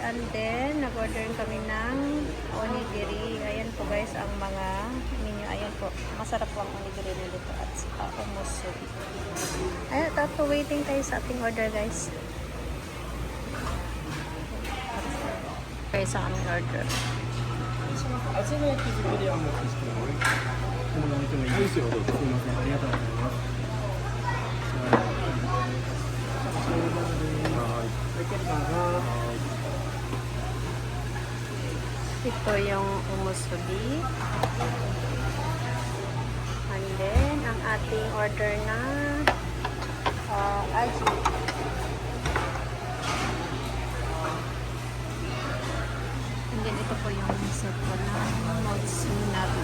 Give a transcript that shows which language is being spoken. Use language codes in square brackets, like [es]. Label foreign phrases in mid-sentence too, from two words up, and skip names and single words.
[en] And then, [tl] nag-order kami ng onigiri. Ayan po guys, ang mga menu. Ayan po. Masarap po ang onigiri nito. At umusubi. Ayan, tapo waiting tayo sa ating order guys. Okay, sa aming order. [ja] 厚め焼き作りはもうですけど、このまま見てもいいですよ。どうぞ。すみません。ありがとうございます。はい。 [tl] Ito yung umusubi. [en] And then, [tl] ang ating order na aji. [en] And then, [tl] ito po yung set ko na mutsu nabi.